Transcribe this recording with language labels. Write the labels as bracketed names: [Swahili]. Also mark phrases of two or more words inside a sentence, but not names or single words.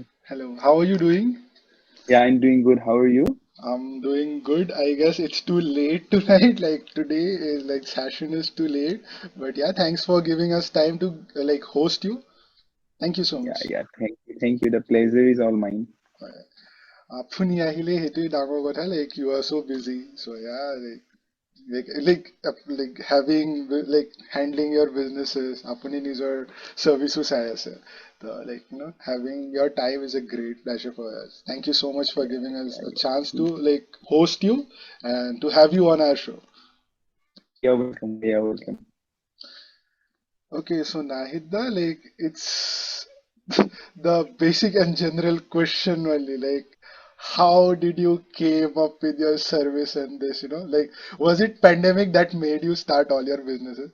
[English] Hello. How are you doing? Yeah, I'm doing good. How are you? I'm doing good. I guess it's too late tonight. Like today is like session is too late. But yeah, thanks for giving us time to like host you. Thank you so Yeah, much. yeah. Thank you. Thank you. The pleasure is all mine. [Assamese] আপুনি আহিলে সেইটোৱে ডাঙৰ কথা, [English] like you are so busy, so yeah, like having like handling your businesses, [Assamese] আপুনি নিজৰ service চাই আছে, [English] so like having your time is a great pleasure for us. Thank you so much for Yeah, giving us yeah, a yeah. chance to like host you and to have you on our show. You're welcome. You're welcome. Okay, so Nahida, like it's the basic and general question only, like how did you came up with your service and this, like was it pandemic that made you start all your businesses?